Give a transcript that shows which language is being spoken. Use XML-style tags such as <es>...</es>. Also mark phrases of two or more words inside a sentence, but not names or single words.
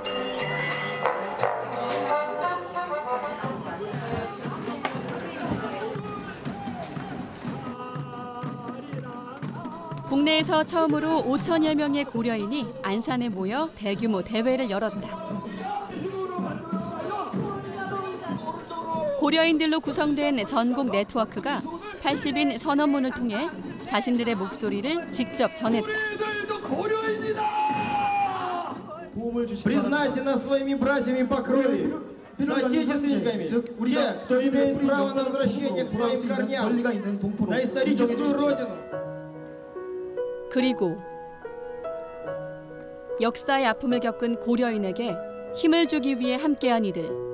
<ko>국내에서 처음으로 5천여 명의 고려인이 안산에 모여 대규모 대회를 열었다. 고려인들로 구성된 전국 네트워크가 80인 선언문을 통해 자신들의 목소리를 직접 전했다.</ko> <ru>Признайте нас своими братьями по крови, соотечественниками, те, кто имеет право на возвращение к своим корням, на историческую родину.</ru> <ko>그리고 역사의 아픔을 겪은 고려인에게 힘을 주기 위해 함께한 이들.</ko>